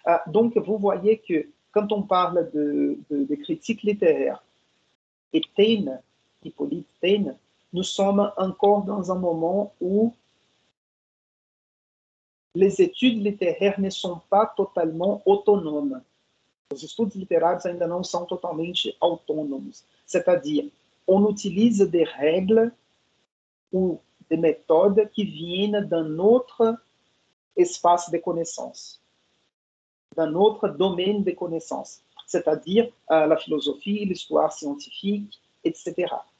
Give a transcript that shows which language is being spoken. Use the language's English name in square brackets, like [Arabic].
[French] Donc, vous voyez que quand on parle de critique littéraire et Taine, Hippolyte Taine, nous sommes encore dans un moment où les études littéraires ne sont pas totalement autonomes. [Portuguese] Os estudos literários ainda não são totalmente autônomos. [French] C'est-à-dire, on utilise des règles ou des méthodes qui viennent d'un autre espace de connaissances, d'un autre domaine de connaissances, c'est-à-dire la philosophie, l'histoire scientifique, etc.